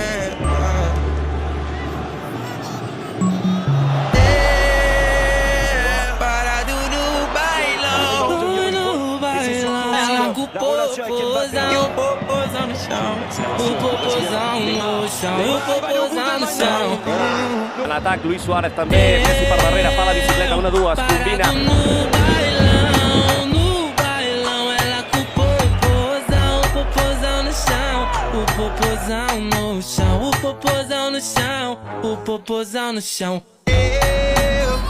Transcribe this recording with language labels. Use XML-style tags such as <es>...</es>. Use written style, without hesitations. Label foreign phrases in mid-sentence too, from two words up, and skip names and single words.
<pt>Parado no bailão. No bailão, ela com o E o popozão no chão. o popozão no chão, o popozão no chão.</pt> <ca>En l'atac, Luis Suárez també, Messi per darrere, fa la bicicleta, 1-2, combina.</ca> <pt>No bailão, ela com o popozão no chão, o popozão no chão, o popozão no chão, o popozão no chão.</pt>